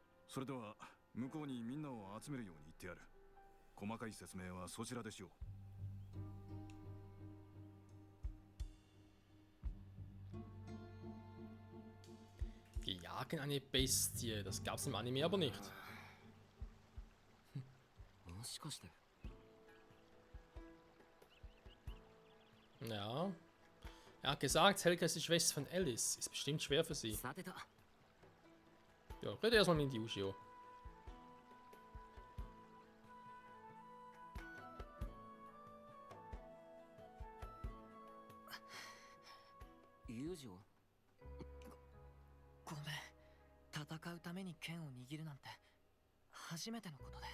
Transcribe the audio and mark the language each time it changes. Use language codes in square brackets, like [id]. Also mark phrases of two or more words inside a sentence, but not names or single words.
[ja] それでは向こうにみんなを集めるように言ってやる。細かい説明はそちらでしよう。 [de] Wir jagen eine Bestie. Das gab's im Anime aber nicht. [ja] もしかして [de] Ja. Er hat gesagt, Helga ist die Schwester von Alice. Ist bestimmt schwer für sie. [ja] さてと [de] Ja, red erstmal mit Yushio. [ja] 友情ごめん。戦うために剣を握るなんて初めてのことで。